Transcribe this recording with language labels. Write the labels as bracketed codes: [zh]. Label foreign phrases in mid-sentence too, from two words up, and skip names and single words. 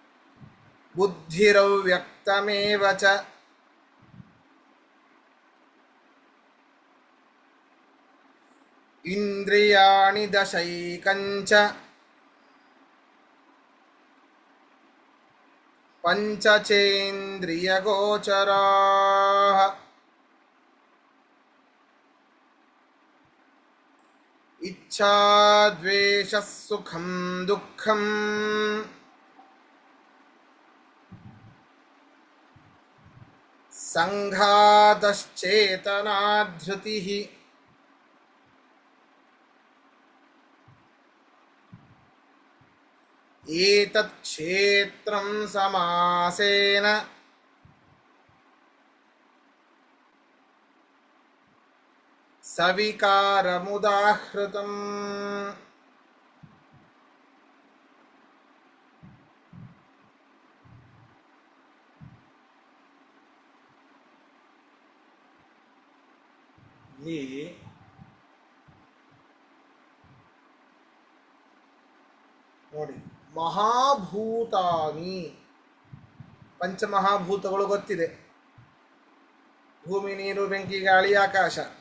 [sa] ಬುದ್ಧಿರವ್ಯಕ್ತಮೇವ ಚ ಇಂದ್ರಿಯಾಣಿ ದಶೈಕಂಚ ಪಂಚಚೇಂದ್ರಿಯಗೋಚರಾಃ ಇಚ್ಛಾ ದ್ವೇಷ ಸುಖಂ ದುಃಖಂ ಸಂಘಾತಶ್ಚೇತನಾ ಧೃತಿಃ ಏತತ್ ಕ್ಷೇತ್ರಂ ಸಮಾಸೇನ ಸವಿಕಾರಮುದಾಹೃತಂ. [kn] ಇಲ್ಲಿ ನೋಡಿ, ಮಹಾಭೂತಾನಿ, ಪಂಚಮಹಾಭೂತಗಳು ಗೊತ್ತಿದೆ: ಭೂಮಿ, ನೀರು, ಬೆಂಕಿ, ಗಾಳಿ, ಆಕಾಶ.